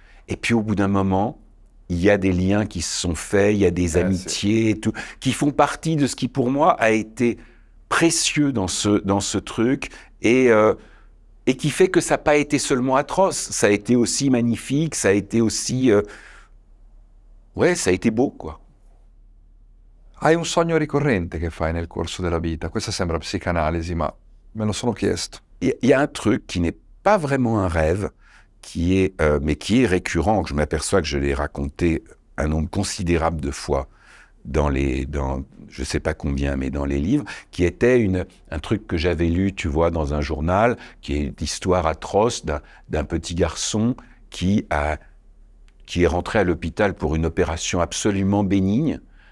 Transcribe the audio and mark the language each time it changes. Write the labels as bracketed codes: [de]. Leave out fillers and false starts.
[fr] Et puis, au bout d'un moment, il y a des liens qui se sont faits, il y a des amitiés, et tout, qui font partie de ce qui, pour moi, a été précieux dans ce truc, et qui fait que ça n'a pas été seulement atroce, ça a été aussi magnifique, ça a été aussi... ouais, ça a été beau, quoi. [it] Hai un sogno ricorrente che fai nel corso della vita? Questa sembra psicanalisi, ma me lo sono chiesto. [fr] Il y a un truc qui n'est pas vraiment un rêve, mais qui est récurrent, que je m'aperçois que je l'ai raconté un nombre considérable de fois dans je sais pas combien, mais dans les livres, qui était un truc que j'avais lu, tu vois, dans un journal, qui est l'histoire atroce d'un petit garçon qui est rentré à l'hôpital pour une opération absolument bénigne,